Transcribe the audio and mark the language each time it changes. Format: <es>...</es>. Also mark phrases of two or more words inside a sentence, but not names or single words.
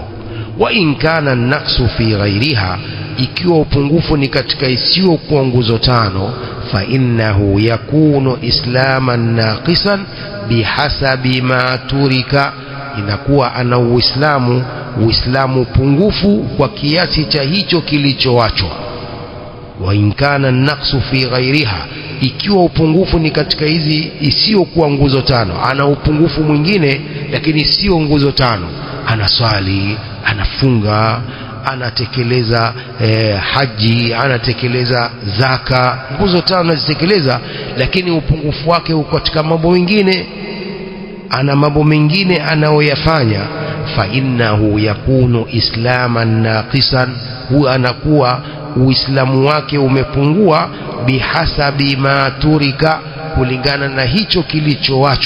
<ar>وإن كان النقص في غيرها,</ar> <sw>ikiwa upungufu ni katika isiyo kwa nguzo tano,</sw> <ar>فإنه يكون إسلاما ناقصا بحسب ما ترك,</ar> <sw>inakuwa ana uislamu pungufu kwa kiasi cha hicho kilichoachwa.</sw> <ar>وإن كان النقص في غيرها,</ar> <sw>ikiwa upungufu ni katika hizi isiyo kwa nguzo tano, ana upungufu mwingine lakini sio nguzo tano, anaswali, anafunga, anatekeleza haji, anatekeleza zaka, nguzo tano anazitekeleza, lakini upungufu wake uko katika mambo mengine, ana mambo mengine anayoyafanya,</sw> <ar>فإنه يكون إسلاما ناقصا,</ar> <sw>huwa anakuwa uislamu wake umepungua,</sw> <ar>بحسب ما ترك,</ar> <sw>kulingana na hicho kilichoachwa.</sw>